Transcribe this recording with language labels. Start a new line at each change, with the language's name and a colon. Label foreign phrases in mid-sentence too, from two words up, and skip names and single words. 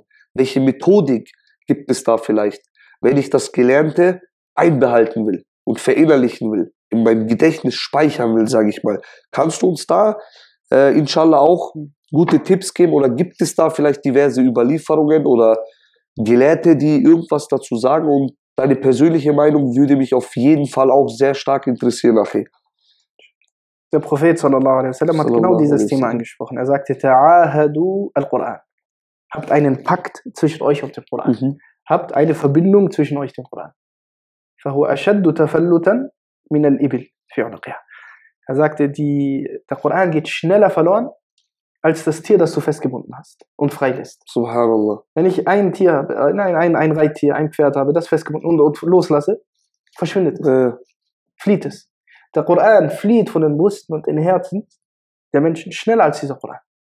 German: Welche Methodik gibt es da vielleicht, wenn ich das Gelernte einbehalten will und verinnerlichen will, in meinem Gedächtnis speichern will, sage ich mal, kannst du uns da inshallah auch gute Tipps geben oder gibt es da vielleicht diverse Überlieferungen oder Gelehrte, die irgendwas dazu sagen? Und deine persönliche Meinung würde mich auf jeden Fall auch sehr stark interessieren, nachher. Der Prophet
Arabic: صلى الله عليه وسلم
German: hat genau dieses Thema angesprochen. Er sagte,
Arabic: تعاهدوا القرآن.
German: Habt einen Pakt zwischen euch und dem Koran. Habt eine Verbindung zwischen euch und dem Koran.
Arabic: فهو أشد تفلتا من الإبل في عنقها.
German: Er sagte, der Koran geht schneller verloren als das Tier, das du festgebunden hast und freilässt. Subhanallah. Wenn ich ein Tier habe, ein Reittier, ein Pferd habe, das festgebunden und loslasse, verschwindet es. Flieht es. Der Koran flieht von den Brüsten und den Herzen der Menschen schneller als dieser Koran.